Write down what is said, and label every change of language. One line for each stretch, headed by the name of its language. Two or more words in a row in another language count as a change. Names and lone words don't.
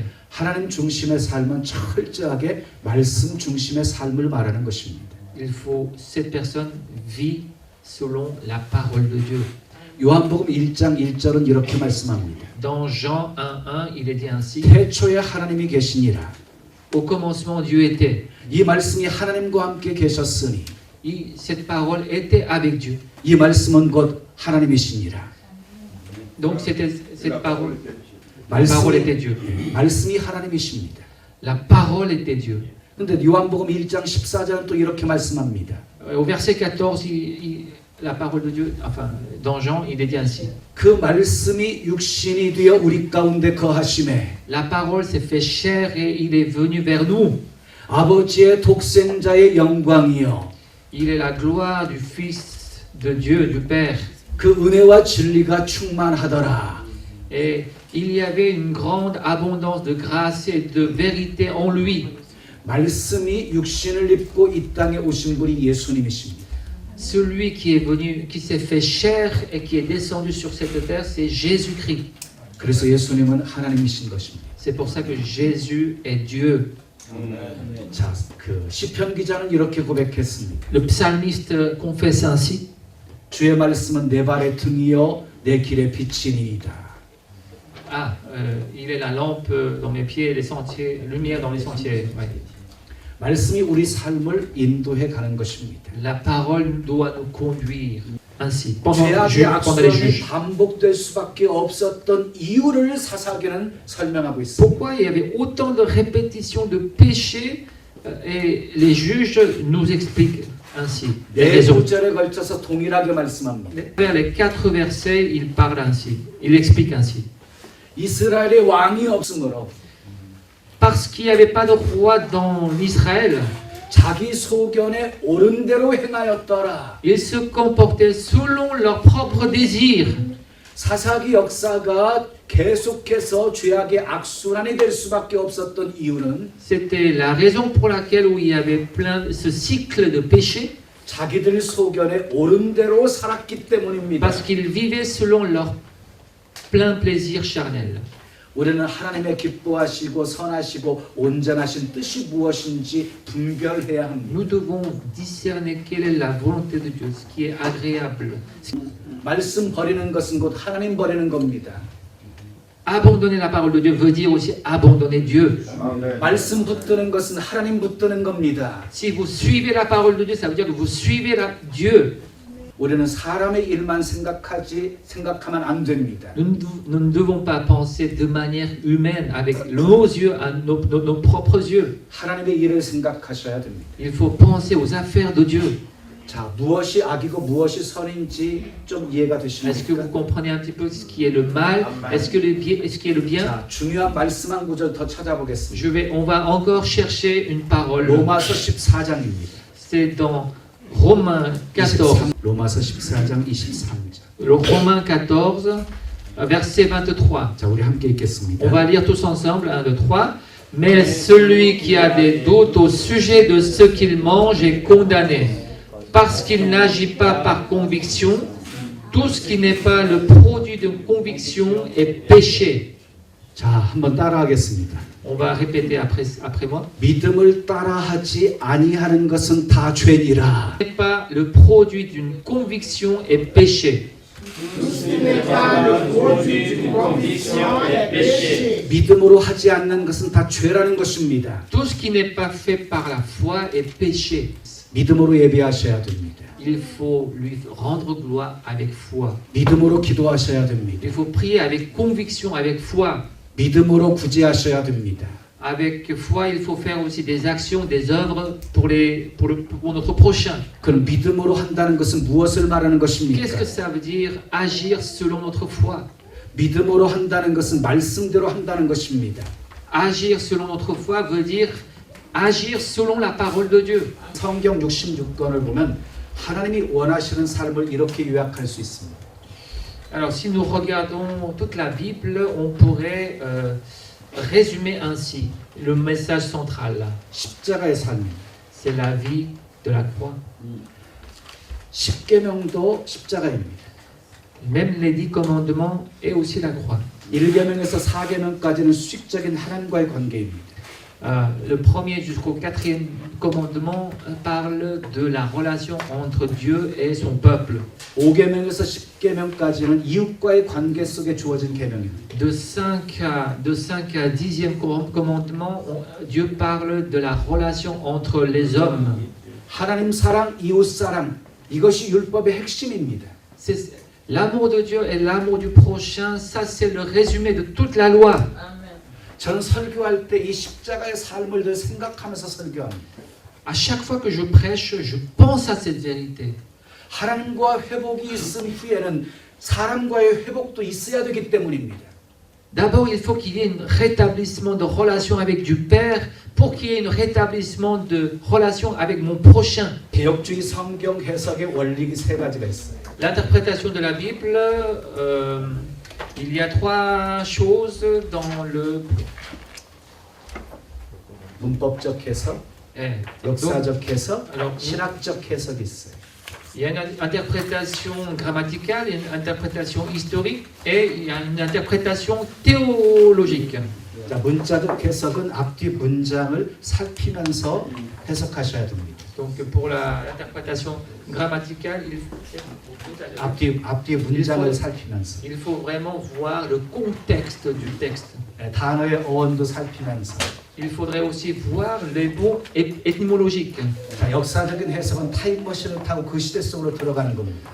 Korean: 하나님 중심의 삶은 철저하게 말씀 중심의 삶을 말하는 것입니다.
French: Cette personne vit selon la parole de Dieu.
Korean: 요한복음 1장 1절은 이렇게 말씀합니다.
French: Dans Jean 1:1, il est dit ainsi.
Korean: 태초에 하나님이 계시니라.
French: Au commencement, Dieu était.
Korean: 이 말씀이 하나님과 함께 계셨으니
French: Cette parole était avec Dieu.
Korean: 이 말씀은 곧 하나님이시니라.
French: Donc cette parole, la parole était Dieu.
Korean: 말씀이 하나님이십니다.
French: La parole était Dieu.
Korean: 근데 요한복음 1장 14절은 또 이렇게 말씀합니다.
French: Au verset 14, la parole de Dieu, enfin, dans Jean, il est dit ainsi.
Korean: 그 말씀이 육신이 되어 우리 가운데 거하심에
French: La parole s'est fait chair et il est venu vers nous.
Korean: 아버지의 독생자의 영광이요
French: Il est la gloire du Fils de Dieu, du Père.
Korean: 그 은혜와 진리가 충만하더라.
French: Et il y avait une grande abondance de grâce et de vérité en lui.
Korean: 말씀이 육신을 입고 이 땅에 오신 분이 예수님이십니다.
French: Celui qui est venu, qui s'est fait chair et qui est descendu sur cette terre, c'est Jésus-Christ.
Korean: 그래서 예수님은 하나님이신 것입니다.
French: C'est pour ça que Jésus est Dieu.
Korean: 자, 그 시편 기자는 이렇게 고백했습니다.
French: Le psalmiste confesse ainsi.
Korean: 주의 말씀은 내 발의 등이요 내 길의 빛이니이다.
French: Il est la lampe dans mes pieds, les sentiers, lumière dans les sentiers. Ouais.
Korean: 말씀이 우리 삶을 인도해 가는 것입니다.
French: La parole doit nous conduire ainsi. Pendant
Korean: 죄악의
French: les
Korean: 악순환이
French: juges.
Korean: 반복될 수밖에 없었던 이유를 사사기는 설명하고 있습니다.
French: Pourquoi il y avait autant de répétitions de péchés et les juges nous expliquent ainsi les
Korean: 네
French: raisons.
Korean: 구절에 걸쳐서 동일하게 말씀합니다.
French: Vers les 4 versets, il parle ainsi, il explique ainsi.
Korean: 이스라엘의 왕이 없으므로
French: Parce qu'il n'y avait pas de roi dans Israël,
Korean: 자기 소견에 옳은 대로 행하였더라.
French: ils se comportaient selon leurs propres désirs.
Korean: 사사기 역사가 계속해서 죄악의 악순환이 될 수밖에 없었던 이유는
French: C'était la raison pour laquelle où il y avait plein ce cycle de péché,
Korean: 자기들 소견에 옳은 대로 살았기 때문입니다.
French: parce qu'ils vivaient selon leur plein plaisir charnel.
Korean: 우리는 하나님의 기뻐하시고 선하시고 온전하신 뜻이 무엇인지 분별해야 합니다.
French: Nous devons discerner quelle est la volonté de Dieu, ce qui est agréable.
Korean: 말씀 버리는 것은 곧 하나님 버리는 겁니다.
French: Abandonner la parole de Dieu veut dire aussi abandonner Dieu.
Korean: 말씀 붙드는 것은 하나님 붙드는 겁니다.
French: Si vous suivez la parole de Dieu, ça veut dire que vous suivez Dieu.
Korean: 우리는 사람의 일만 생각하면 안 됩니다.
French: Nous ne devons pas penser de manière humaine, avec nos yeux, nos propres yeux.
Korean: 하나님의 일을 생각하셔야 됩니다.
French: Il faut penser aux affaires de Dieu.
Korean: 자, 무엇이 악이고 무엇이 선인지 좀 이해가
French: Est-ce que vous
Korean: 되십니까?
French: comprenez un petit peu ce qui est le mal, est-ce qui est le bien?
Korean: 자, 중요한 말씀 한 구절 더 찾아보겠습니다.
French: On va encore chercher une parole.
Korean: 로마서 14장입니다.
French: C'est dans Romains 14.
Korean: 로마서 14장 23절.
French: Romains 14, verset 23.
Korean: 자, 우리 함께 읽겠습니다.
French: On va lire tous ensemble, 1, 2, 3. Mais celui qui a des doutes au sujet de ce qu'il mange est condamné, parce qu'il n'agit pas par conviction. Tout ce qui n'est pas le produit de conviction est péché.
Korean: 자, 한번 따라하겠습니다.
French: On va répéter après moi.
Korean: 믿음을 따라하지 아니하는 것은 다 죄니라.
French: Ce n'est pas le produit d'une conviction est péché.
Korean: 믿음으로 하지 않는 것은 다 죄라는 것입니다.
French: Tout ce qui n'est pas fait par la foi est péché.
Korean: 믿음으로 예배하셔야 됩니다.
French: Il faut lui rendre gloire avec foi.
Korean: 믿음으로 기도하셔야 됩니다.
French: Il faut prier avec conviction, avec foi.
Korean: 믿음으로 구제하셔야 됩니다.
French: Avec foi, il faut faire aussi des actions, des œuvres pour notre prochain.
Korean: 그럼 믿음으로 한다는 것은 무엇을 말하는 것입니까?
French: Qu'est-ce que ça veut dire agir selon notre foi?
Korean: 믿음으로 한다는 것은 말씀대로 한다는 것입니다.
French: Agir selon notre foi veut dire agir selon la parole de Dieu.
Korean: 성경 66권을 보면 하나님이 원하시는 삶을 이렇게 요약할 수 있습니다.
French: Alors, si nous regardons toute la Bible, on pourrait résumer ainsi le message central.
Korean: 십자가의 삶입니다.
French: C'est la vie de la croix.
Korean: 십계명도 십자가입니다.
French: Même les 10 commandements et aussi la croix.
Korean: 1계명에서 4계명까지는 수직적인 하나님과의 관계입니다.
French: Le premier jusqu'au 4e commandement parle de la relation entre Dieu et son peuple.
Korean: 5계명에서 10계명까지는 이웃과의 관계 속에 주어진 계명입니다.
French: De 5 à 10e commandement, Dieu parle de la relation entre les hommes.
Korean: 하나님 사랑, 이웃 사랑 이것이 율법의 핵심입니다.
French: L'amour de Dieu et l'amour du prochain, ça c'est le résumé de toute la loi.
Korean: 저는 설교할 때 이 십자가의 삶을 늘 생각하면서 설교합니다.
French: À chaque fois que je prêche, je pense à cette vérité.
Korean: 하나님과 회복이 있은 후에는 사람과의 회복도 있어야 되기 때문입니다.
French: D'abord, il faut qu'il y ait un rétablissement de relation avec du Père pour qu'il y ait un rétablissement de relation avec mon prochain.
Korean: 개혁주의 성경 해석의 원칙이 세 가지가 있어요.
French: L'interprétation de la Bible, il y a 3 choses dans le...
Korean: 문법적 해석, 역사적 해석, 신학적 해석이 있어요.
French: Il y a une interprétation grammaticale, une interprétation historique et il y a une interprétation théologique.
Korean: 자, 문자적 해석은 앞뒤 문장을 살피면서 해석하셔야 됩니다.
French: Donc pour l'interprétation grammaticale,
Korean: 앞뒤 문장을 살피면서
French: il faut vraiment voir le contexte du texte.
Korean: 단어의 어원도 살피면서
French: Il faudrait aussi voir les mots étymologiques.
Korean: 자, 역사적인 해석은 타임머신을 타고 그 시대 속으로 들어가는 겁니다.